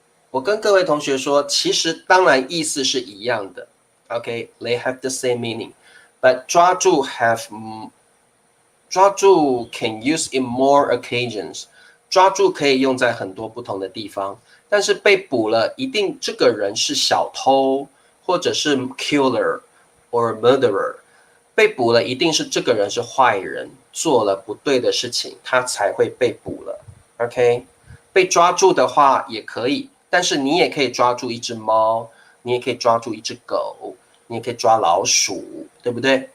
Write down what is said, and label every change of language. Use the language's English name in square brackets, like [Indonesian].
[Chinese] 我跟各位同学说，其实当然意思是一样的。 [English] OK，they have the same meaning，but 抓住can use in more occasions， [Chinese] 抓住可以用在很多不同的地方。但是被捕了，一定这个人是小偷，或者是 [English] killer or murderer。 [Chinese] 被捕了，一定是这个人是坏人，做了不对的事情，他才会被捕了。 OK， 被抓住的话也可以，但是你也可以抓住一只猫，你也可以抓住一只狗，你也可以抓老鼠，对不对？